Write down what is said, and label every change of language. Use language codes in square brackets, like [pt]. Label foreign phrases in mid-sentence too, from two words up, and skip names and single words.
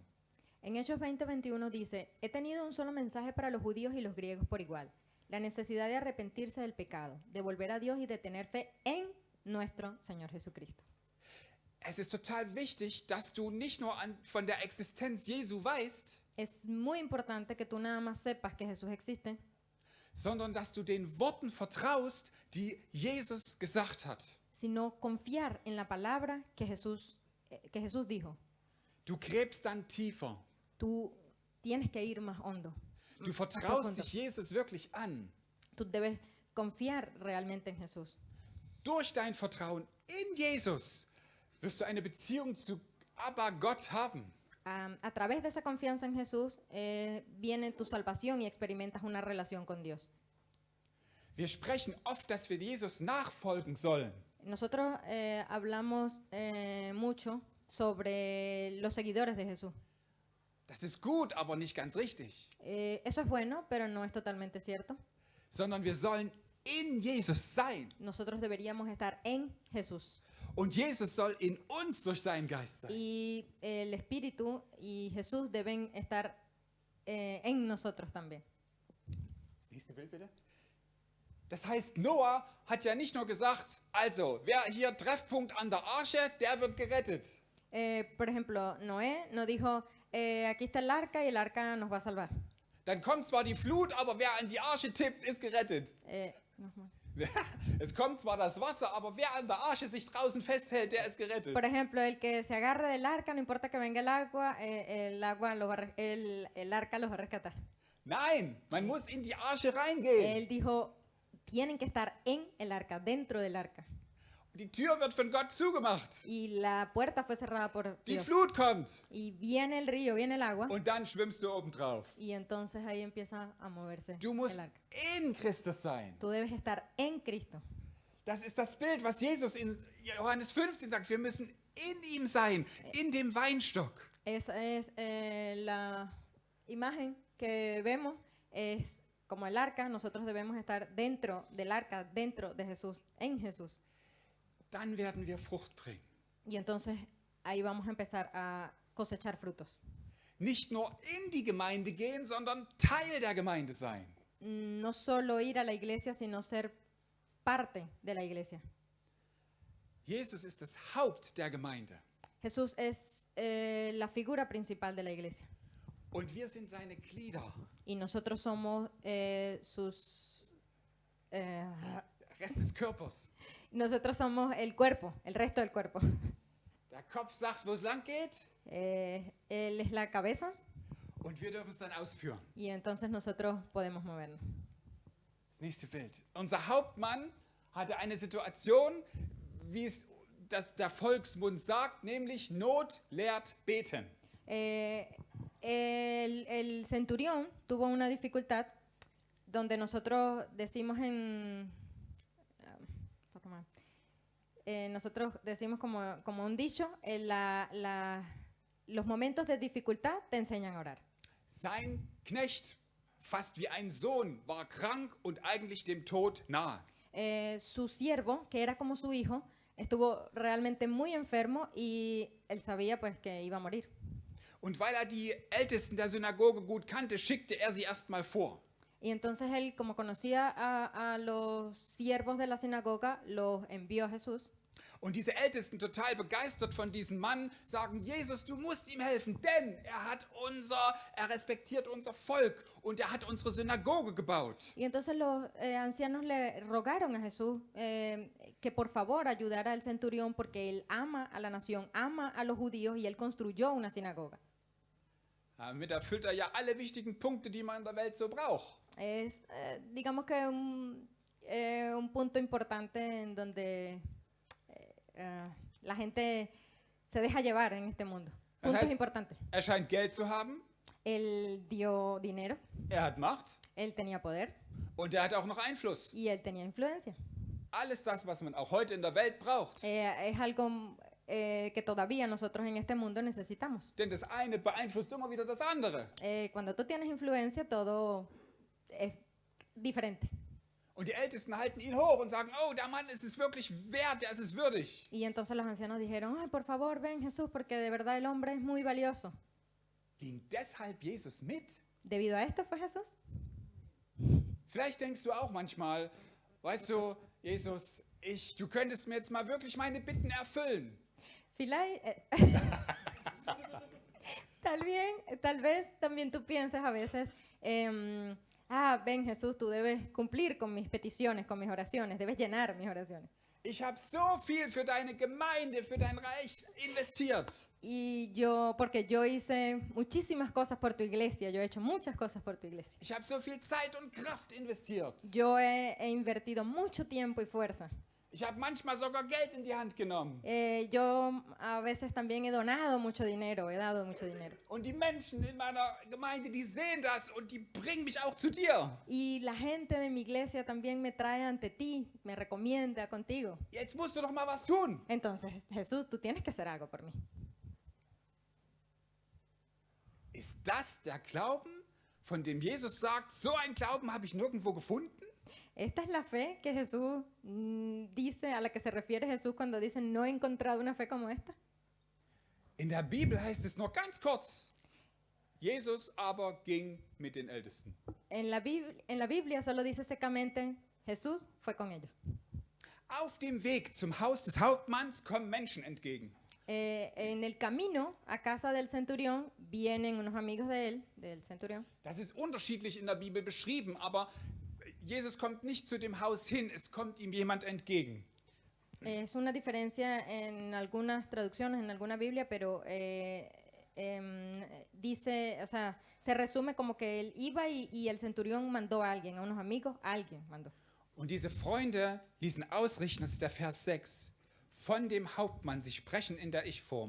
[es] En Hechos 20:21 dice, he tenido un solo mensaje para los judíos y los griegos por igual, la necesidad de arrepentirse del pecado, de volver a Dios y de tener fe en nuestro Señor Jesucristo. [de] Es ist total wichtig, dass du nicht nur von der Existenz Jesu weißt, [es] Es muy importante que tú nada más sepas que Jesús existe, [de] sondern dass du den Worten vertraust, die Jesus gesagt hat. [es] sino confiar en la palabra que Jesús dijo. [de] Du gräbst dann tiefer. [es] Tú tienes que ir más hondo. [de] Du [es] más [de] vertraust [es] profundo. [de] dich Jesus wirklich an. [es] Tú debes confiar realmente en Jesús. [de] Durch dein Vertrauen in Jesus wirst du eine Beziehung zu Abba Gott haben. [es] A través de esa confianza en Jesús viene tu salvación y experimentas una relación con Dios. [de] Wir sprechen oft, dass wir Jesus nachfolgen sollen. [es] Nosotros hablamos mucho sobre los seguidores de Jesús. [de] Das ist gut, aber nicht ganz richtig. [es] Eso es bueno, pero no es totalmente cierto. [de] Sondern wir sollen in Jesus sein. [es] Nosotros deberíamos estar en Jesús. [de] Und Jesus soll in uns durch seinen Geist sein. [es] Y el Espíritu y Jesús deben estar en nosotros también. [de] Das nächste Bild bitte. Das heißt, Noah hat ja nicht nur gesagt, also, wer hier Treffpunkt an der Arche, der wird gerettet. [es] Por ejemplo, Noé no dijo, aquí está el arca y el arca nos va a salvar. [de] Dann kommt zwar die Flut, aber wer an die Arche tippt, ist gerettet. Nochmal. Es kommt zwar das Wasser, aber wer an der Arche sich draußen festhält, der ist gerettet. [es] Por ejemplo, el que se agarre del arca, no importa que venga el agua el arca los va a rescatar. [de] Nein, man muss in die Arche reingehen. [es] Él dijo, tienen que estar en el arca, dentro del arca. [de] Die Tür wird von Gott zugemacht. [es] Y la puerta fue cerrada por [de] Die [es] Dios. [de] Flut kommt. [es] Y viene el río, viene el agua. [de] Und dann schwimmst du oben drauf. [es] Y entonces ahí empieza a moverse [de] Du musst [es] el arca. [de] in Christus sein. [es] Tú debes estar en Cristo. [de] Das ist das Bild, was Jesus in Johannes 15 sagt. Wir müssen in ihm sein, in dem Weinstock. [es] Esa es la imagen que vemos, es como el arca. Nosotros debemos estar dentro del arca, dentro de Jesús, en Jesús. [de] Dann werden wir Frucht bringen. [es] Y entonces ahí vamos a empezar a cosechar frutos. [de] Nicht nur in die Gemeinde gehen, sondern Teil der Gemeinde sein. [es] No solo ir a la iglesia, sino ser parte de la iglesia. [de] Jesus ist das Haupt der Gemeinde. [es] Jesús es la figura principal de la iglesia. [de] Und wir sind seine Glieder. [es] Y nosotros somos sus... [de] Rest des Körpers. [es] nosotros somos el cuerpo, el resto del cuerpo. [de] Der Kopf sagt, wo es lang geht. [es] Él es la cabeza [de] Und wir dürfen es dann ausführen. [es] y entonces nosotros podemos movernos. [de] Das nächste Bild. Unser Hauptmann hatte eine Situation, wie es der Volksmund sagt, nämlich Not lehrt beten. [es] El centurión tuvo una dificultad donde nosotros decimos nosotros decimos como un dicho, los momentos de dificultad te enseñan a orar. [de] Sein Knecht, fast wie ein Sohn, war krank und eigentlich dem Tod nahe. [es] Su siervo, que era como su hijo, estuvo realmente muy enfermo y él sabía pues que iba a morir. [de] Und weil die Ältesten der Synagoge gut kannte, schickte sie erstmal vor. [es] Y entonces él, como conocía a los siervos de la sinagoga, los envió a Jesús. [de] Und diese Ältesten, total begeistert von diesem Mann, sagen, Jesus, du musst ihm helfen, denn er respektiert unser Volk und er hat unsere Synagoge gebaut. [es] Y entonces los ancianos le rogaron a Jesús que por favor ayudara al centurión porque él ama a la nación, ama a los judíos y él construyó una sinagoga. [de] Damit erfüllt er ja alle wichtigen Punkte, die man in der Welt so braucht. [es] Es, digamos que un punto importante en donde la gente se deja llevar en este mundo. [de] Das [es] Puntos [de] heißt, [es] importantes. [de] er scheint Geld zu haben, [es] Él dio dinero, [de] er hat Macht [es] él tenía poder [de] und er hat auch noch Einfluss. [es] y él tenía influencia. [de] Alles das, was man auch heute in der Welt braucht. [es] Es algo que todavía nosotros en este mundo necesitamos. [de] Denn das eine beeinflusst immer wieder das andere. [es] Cuando tú tienes influencia, todo es diferente. [de] Und die Ältesten halten ihn hoch und sagen, oh, der Mann ist es wirklich wert, der ist es würdig. [es] Y entonces los ancianos dijeron, ay, por favor, ven Jesús, porque de verdad el hombre es muy valioso. [de] Ging deshalb Jesus mit? [es] Debido a esto fue Jesús. [de] Vielleicht denkst du auch manchmal, weißt du, Jesus, du könntest mir jetzt mal wirklich meine Bitten erfüllen. [es] Tal vez también tú piensas a veces, ven Jesús, tú debes cumplir con mis peticiones, con mis oraciones, debes llenar mis oraciones. [de] Ich habe so viel für deine Gemeinde, für dein Reich investiert. [es] Y porque yo hice muchísimas cosas por tu iglesia, yo he hecho muchas cosas por tu iglesia. [de] Ich habe so viel Zeit und Kraft investiert. [es] Yo he invertido mucho tiempo y fuerza. [de] Ich habe manchmal sogar Geld in die Hand genommen. [es] Yo a veces también he donado mucho dinero, he dado mucho dinero. [de] Und die Menschen in meiner Gemeinde, die sehen das und die bringen mich auch zu dir. [es] Y la gente de mi iglesia también me trae ante ti, me recomienda contigo. [de] Jetzt musst du doch mal was tun. [es] Entonces, Jesús, tú tienes que hacer algo por mí. [de] Ist das der Glauben, von dem Jesus sagt, so einen Glauben habe ich nirgendwo gefunden? [es] Esta es la fe que Jesús dice, a la que se refiere Jesús cuando dice, no he encontrado una fe como esta. [de] In der Bibel heißt es nur ganz kurz, Jesus aber ging mit den Ältesten. [es] En la Biblia solo dice secamente, Jesús fue con ellos. [de] Auf dem Weg zum Haus des Hauptmanns kommen Menschen entgegen. [es] En el camino a casa del centurión vienen unos amigos de él, del centurión. [de] Das ist unterschiedlich in der Bibel beschrieben, aber Jesus kommt nicht zu dem Haus hin, es kommt ihm jemand entgegen. [es] Es una diferencia en algunas traducciones, en alguna Biblia, pero dice, o sea, se resume como que él iba y el centurión mandó a alguien, a unos amigos, a alguien mandó. [de] Und diese Freunde ließen ausrichten, das ist der Vers 6, von dem Hauptmann, sie sprechen in der Ich-Form.